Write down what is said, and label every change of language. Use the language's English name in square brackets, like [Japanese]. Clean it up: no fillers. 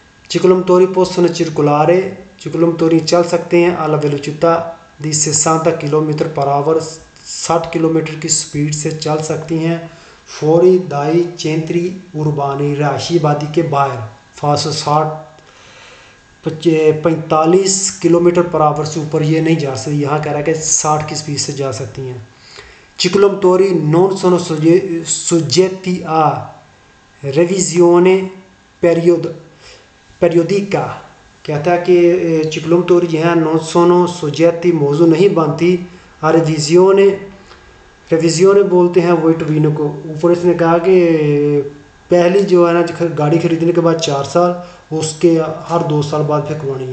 [Hindi] चिक्लोमोटोरी [Italian] possono circolare, [Hindi] चिक्लोमोटोरी चल सकते हैं [Italian] alla velocità di 60 [Hindi] kilometre per hour, 60 kilometre की स्पीड से चल सकती हैं। फौरी दाई चेंत्री उर्बानी, रहायशी आबादी के बाहर फासो 45 किलोमीटर पर आवर से ऊपर ये नहीं जा सकती। यहाँ कह रहा है कि 60 की स्पीड से जा सकती हैं। [Italian] चिक्लोमोटोरी non sono soggetti a revisione periodica। [Hindi] कहता है कि चिक्लोमोटोरी जो है [Italian] non sono soggetti [Hindi] मौजू नहीं बनती आ रेविजियोने बोलते हैं वेट वीनो को। ऊपर इसने कहा कि पहली जो है ना गाड़ी खरीदने के बाद 4 साल, उसके हर 2 साल बाद फिर करवानी।